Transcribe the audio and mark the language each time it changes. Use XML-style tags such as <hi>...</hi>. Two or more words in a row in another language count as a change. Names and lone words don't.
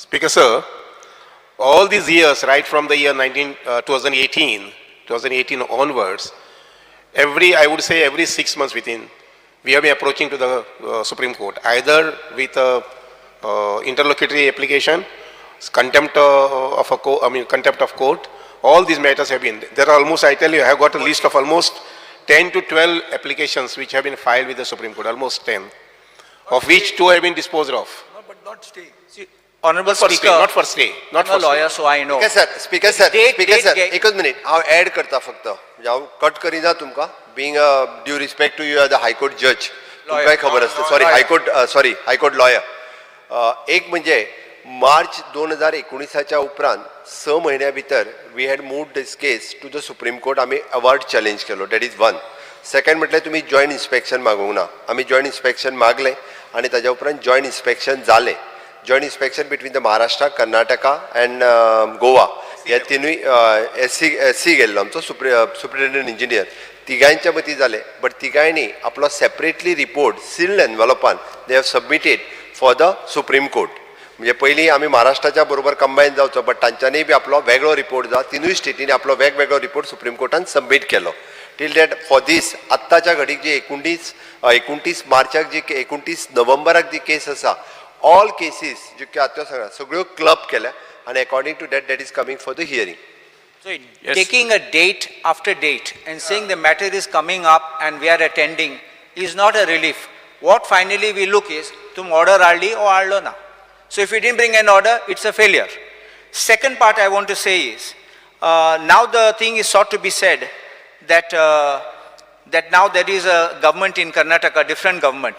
<en>Speaker, sir, all these years, right from the year 2018 onwards, I would say every 6 months within, we have been approaching to the Supreme Court, either with a interlocutory application, contempt of court. All these matters have been. There are almost, I tell you, I have got a list of almost 10 to 12 applications which have been filed with the Supreme Court, almost 10, of which 2 have been disposed of. No, but not stay. Honorable For Speaker, stay, not for stay. Not I'm a for lawyer, so I know. Speaker sir Date</en> <kok>एकच मिनिट हांव ऍड करता फक्त म्हणजे हांव कट करिना तुमकां</kok> <en>being due respect to you are the High Court judge</en> <kok>तुमकांय खबर आसता</kok> <en>sorry High Court lawyer</en> <kok>एक म्हणजे मार्च 2019 उपरांत 6 म्हयन्या भितर</kok> <en>we had moved this case to the Supreme Court</en> <kok>आमी</kok> <en>award challenge</en> <kok>केलो</kok> <en>that is one second</en> <kok>म्हटल्यार तुमी</kok> <en>joint inspection</en> <kok>मागूंक ना आमी</kok> <en>joint inspection</en> <kok>मागलें आनी ताज्या उपरांत</kok> <en>joint inspection</en> <kok>जालें</kok> <en>joint inspection between the Maharashtra Karnataka and Goa</en> <kok>ह्या तिनूय एससी गेल्लो आमचो</kok> <en>superintendent engineer</en> <kok>तिगांयच्या मतीं जालें बट तिगांयनी आपलो</kok> <en>separately report sealed envelopan they have submitted for the Supreme Court</en> <kok>म्हणजे पयलीं आमी महाराष्ट्राच्या बरोबर कंबायन जावचो बट तांच्यांनी बी आपलो वेगळो रिपोर्ट जा तिनूय स्टेटींनी आपलो वेगवेगळो रिपोर्ट सुप्रीम कोर्टान सबमीट केलो</kok> <en>till that for this</en> <kok>आत्ताच्या घडीक जी 29 मार्चाक जी 29 नोव्हेंबराक जी केस आसा</kok> <en>all cases</en> <kok>ज्यो आतां सगळ्यो क्लब केल्या</kok> <en>and according to that is coming for the hearing. So taking a date after date and saying the matter is coming up and we are attending is not a relief. What finally we look is</en> <kok>tum order aldi or allo na.</kok> <en>So if you didn't bring an order, it's a failure. Second part I want to say is now the thing is sought to be said that that now there is a government in Karnataka, different government.</en>